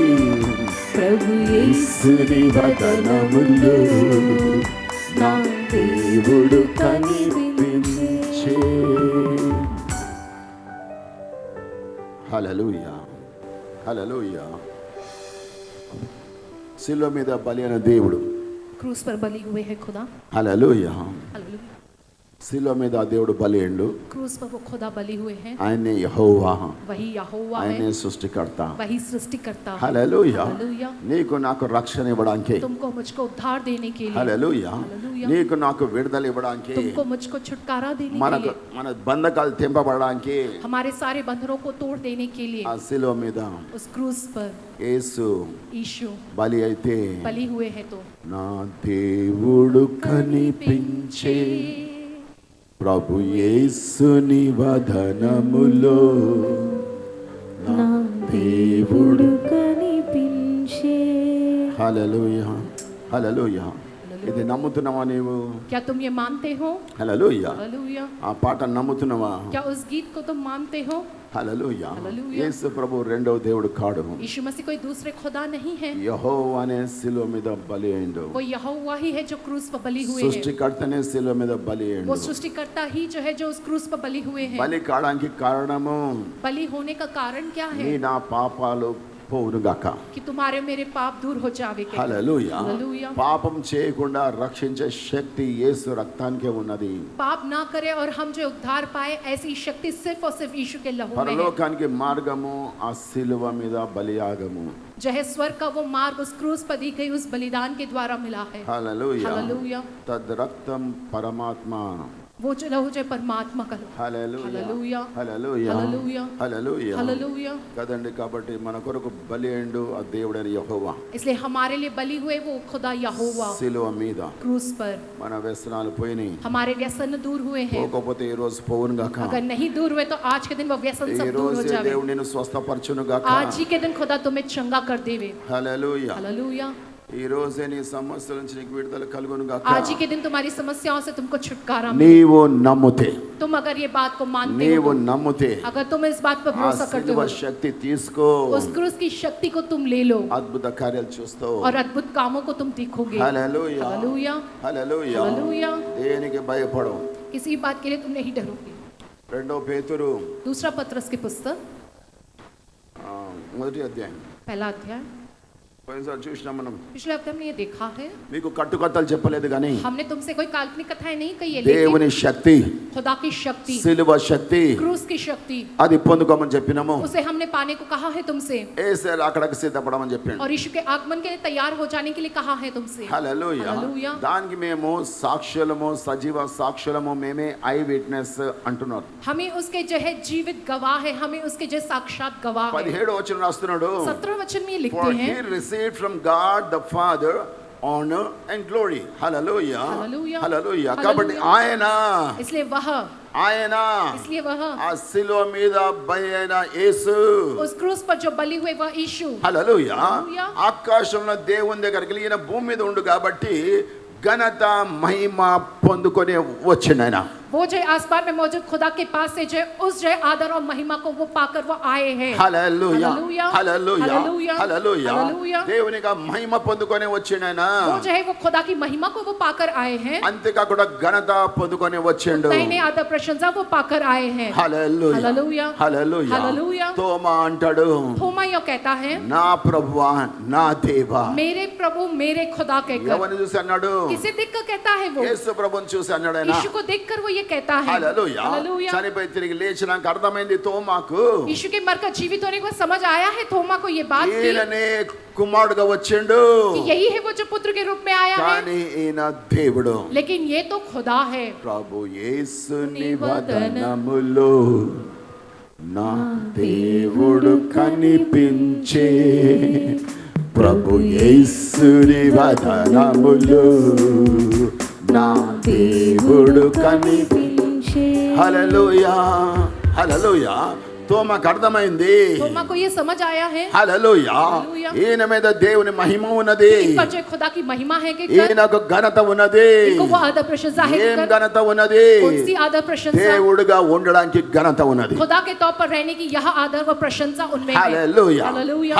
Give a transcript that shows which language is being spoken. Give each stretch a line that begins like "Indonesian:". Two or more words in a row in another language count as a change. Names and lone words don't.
Telugu: యేసుని వదనములో నా దేవుడు కనిపించే. హల్లెలూయా, హల్లెలూయా. శిలువ మీద బలి అయిన దేవుడు,
Hindi: क्रूस पर बलि हुए हैं खुदा.
Telugu: హల్లెలూయా.
Hindi: हालेलुया.
Telugu: శిలువ మీద దేవుడు బలి అయ్యిండు.
Hindi: क्रूस पर वो खुदा बलि हुए हैं.
Telugu: ఆయనే యెహోవా,
Hindi: वही यहोवा है,
Telugu: ఆయనే సృష్టికర్త.
Hindi: वही सृष्टिकर्ता.
Telugu: హల్లెలూయా.
Hindi: हालेलुया.
Telugu: నీకు నాకు రక్షణ ఇవ్వడానికి,
Hindi: तुमको मुझको उद्धार देने के लिए,
Telugu: హల్లెలూయా,
Hindi: हालेलुया,
Telugu: నీకు నాకు విడుదల ఇవ్వడానికి,
Hindi: तुमको मुझको छुटकारा देने के
Telugu: మనకు
Hindi: लिए,
Telugu: మన బంధకాలు తెంపబడడానికి
Hindi: हमारे सारे बंधनों को तोड़ देने के लिए
Telugu: ఆ శిలువ మీద
Hindi: उस क्रूस पर
Telugu: యేసు
Hindi: यीशु
Telugu: బలి అయితే
Hindi: बलि हुए हैं. तो
Telugu: నా దేవుడు కనిపించే, ప్రభు యేసుని వదనములో నా దేవుడు కనిపించే. హల్లెలూయా, హల్లెలూయా. ఇది నమ్ముతున్నావా నీవు?
Hindi: क्या तुम ये मानते हो?
Telugu: హల్లెలూయా.
Hindi: हालेलुया.
Telugu: ఆ పాట నమ్ముతున్నావా?
Hindi: क्या उस गीत को तुम मानते हो?
Telugu: హల్లెలూయా. హల్లెలూయా. యేసు ప్రభు రెండవ దేవుడు కాడు.
Hindi: यीशु मसीह कोई दूसरे खुदा नहीं है.
Telugu: యెహోవానే శిలువ మీద బలి అయ్యిండు.
Hindi: वो यहोवा ही है जो क्रूस पर बलि हुए हैं.
Telugu: సృష్టికర్తనే శిలువ మీద బలి
Hindi: वो
Telugu: అయ్యిండు.
Hindi: सृष्टिकर्ता ही जो है जो उस क्रूस पर बलि हुए हैं.
Telugu: బలి కావడానికి కారణము
Hindi: बलि होने का कारण क्या
Telugu: నీ
Hindi: है?
Telugu: నా పాపాలు పోవును గాక.
Hindi: कि तुम्हारे मेरे पाप दूर हो जावेगे.
Telugu: హల్లెలూయా.
Hindi: हालेलुया.
Telugu: పాపం చేయకుండా రక్షించే శక్తి యేసు రక్తానికే ఉన్నది.
Hindi: पाप ना करे और हम जो उद्धार पाए ऐसी शक्ति सिर्फ और सिर्फ यीशु के लहू में है.
Telugu: పరలోకానికి మార్గము ఆ సిలువ మీద బలియాగము.
Hindi: जो है स्वर्ग का वो मार्ग उस क्रूस पर दी गई उस बलिदान के द्वारा मिला है.
Telugu: హల్లెలూయా.
Hindi: हालेलुया.
Telugu: తద్ రక్తం పరమాత్మ.
Hindi: वो जो लहू जो परमात्मा का लहू.
Telugu: హల్లెలూయా.
Hindi: हालेलुया.
Telugu: హల్లెలూయా.
Hindi: हालेलुया.
Telugu: హల్లెలూయా.
Hindi: हालेलुया.
Telugu: కదండి. కాబట్టి మన కొరకు బలి అయ్యిండు ఆ దేవుడైన యెహోవా.
Hindi: इसलिए हमारे लिए बलि हुए वो खुदा यहोवा
Telugu: సిలువ మీద
Hindi: क्रूस पर.
Telugu: మన వ్యసనాలు పోయినాయి.
Hindi: हमारे व्यसन दूर हुए हैं.
Telugu: పోకపోతే ఈ రోజు పోవును గాక.
Hindi: अगर नहीं दूर हुए तो आज के दिन वो व्यसन
Telugu: ఈ
Hindi: सब दूर हो
Telugu: రోజు
Hindi: जावे.
Telugu: దేవుడు నిన్ను స్వస్థపరచును గాక.
Hindi: आज ही के दिन खुदा तुम्हें चंगा कर देवे.
Telugu: హల్లెలూయా.
Hindi: हालेलुया.
Telugu: ఈ రోజే నీ సమస్యల నుంచి నీకు విడుదల కలుగును గాక.
Hindi: आज ही के दिन तुम्हारी समस्याओं से तुमको छुटकारा मिले.
Telugu: నీవు నమ్ముతే,
Hindi: तुम अगर ये बात को मानते
Telugu: నీవు
Hindi: हो,
Telugu: నమ్ముతే
Hindi: अगर तुम इस बात पर
Telugu: ఆ
Hindi: भरोसा करते
Telugu: సిలువ
Hindi: हो,
Telugu: శక్తి తీసుకో.
Hindi: उस क्रूस की शक्ति को तुम ले लो
Telugu: అద్భుత కార్యాలు చూస్తావు.
Hindi: और अद्भुत कामों को तुम देखोगे.
Telugu: హల్లెలూయా.
Hindi: हालेलुया.
Telugu: హల్లెలూయా.
Hindi: हालेलुया.
Telugu: దేనికి భయపడవు.
Hindi: किसी बात के लिए तुम नहीं डरोगे.
Telugu: రెండో పేతురు
Hindi: दूसरा पत्रस की पुस्तक
Telugu: మొదటి అధ్యాయం.
Hindi: पहला अध्याय.
Telugu: పోయినసారి చూసినాం మనం.
Hindi: पिछले हफ्ते हमने ये देखा है.
Telugu: మీకు కట్టుకథలు చెప్పలేదు కానీ
Hindi: हमने तुमसे कोई काल्पनिक कथाएं नहीं कही है, लेकिन
Telugu: దేవుని శక్తి,
Hindi: खुदा की शक्ति,
Telugu: సిలువ శక్తి
Hindi: क्रूस की शक्ति,
Telugu: అది పొందుకోమని చెప్పినాము.
Hindi: उसे हमने पाने को कहा है तुमसे.
Telugu: ఏసేలు అక్కడికి సిద్ధపడమని చెప్పిండు.
Hindi: और यीशु के आगमन के लिए तैयार हो जाने के लिए कहा है तुमसे.
Telugu: హల్లెలూయా.
Hindi: हालेलुया.
Telugu: దానికి మేము సాక్షులము, సజీవ సాక్షులము, మేమే
English: eye witness
Telugu: అంటున్నారు.
Hindi: हमें उसके जो है जीवित गवाह है, हमें उसके जो साक्षात गवाह है.
Telugu: 17వ వచనం రాస్తున్నాడు.
Hindi: 17 वचन में ये
English: For
Hindi: लिखते
English: he
Hindi: हैं,
English: received from God the Father honor and glory. Hallelujah. Hallelujah. Hallelujah. Hallelujah.
Telugu: కాబట్టి ఆయన
Hindi: इसलिए वह
Telugu: ఆ సిలువ మీద బలి అయిన యేసు,
Hindi: उस क्रूस पर जो बलि हुए वह यीशु.
Telugu: హల్లెలూయా,
Hindi: Hallelujah.
Telugu: ఆకాశంలో దేవుని దగ్గరికి ఈయన భూమి మీద ఉండు కాబట్టి ఘనత మహిమ పొందుకొని వచ్చిండు ఆయన.
Hindi: वो जो आसमान में मौजूद खुदा के पास से जो उस जो आदर और महिमा को वो पाकर वो आए हैं.
Telugu: హల్లెలూయా.
Hindi: Hallelujah.
Telugu: హల్లెలూయా.
Hindi: Hallelujah.
Telugu: హల్లెలూయా.
Hindi: Hallelujah.
Telugu: దేవునికి ఆ మహిమ పొందుకొని వచ్చిండు ఆయన.
Hindi: वो जो है वो खुदा की महिमा को वो पाकर आए हैं.
Telugu: అంతేకాకుండా ఘనత పొందుకొని వచ్చిండు.
Hindi: नई आदर प्रशंसा वो पाकर आए हैं.
Telugu: హల్లెలూయా.
Hindi: हालेलुया.
Telugu: హల్లెలూయా.
Hindi: हालेलुया.
Telugu: తోమా అంటాడు,
Hindi: थोमा यह कहता है,
Telugu: నా ప్రభువా నా దేవా.
Hindi: मेरे प्रभु मेरे खुदा कहकर.
Telugu: ఎవరిని చూసి అన్నాడు?
Hindi: किसे देखकर कहता है वो?
Telugu: యేసు ప్రభుని చూసి అన్నాడు ఆయన.
Hindi: यीशु को देखकर वो ये कहता है.
Telugu: హల్లెలూయా.
Hindi: हालेलुया.
Telugu: చనిపోయి తిరిగి లేచినాక అర్థమైంది తోమాకు,
Hindi: यीशु के मरकर जीवित होने को समझ आया है थोमा को ये बात की
Telugu: ఈయననే కుమారుడుగా వచ్చిండు.
Hindi: कि यही है वो जो पुत्र के रूप में आया है,
Telugu: కానీ ఈయన దేవుడు.
Hindi: लेकिन ये तो खुदा है.
Telugu: ప్రభు యేసుని వదనములో నా దేవుడు కనిపించే. ప్రభు యేసుని వదనములో నా దేవుడు కనిపించే. హల్లెలూయా. హల్లెలూయా. తోమాకు అర్థమైంది.
Hindi: थोमा को ये समझ आया है
Telugu: హల్లెలూయా. హల్లెలూయా. ఈయన మీద దేవుని మహిమ ఉన్నది.
Hindi: इन पर जो खुदा की महिमा है कि
Telugu: ఈయనకు ఘనత ఉన్నది.
Hindi: इनको वो आदर प्रशंसा है
Telugu: ఏం
Hindi: कि
Telugu: ఘనత ఉన్నది?
Hindi: कौन सी आदर प्रशंसा?
Telugu: దేవుడుగా ఉండడానికి ఘనత ఉన్నది.
Hindi: खुदा के तौर पर रहने की यह आदर व प्रशंसा उनमें है.
Telugu: హల్లెలూయా.
Hindi: हालेलुया.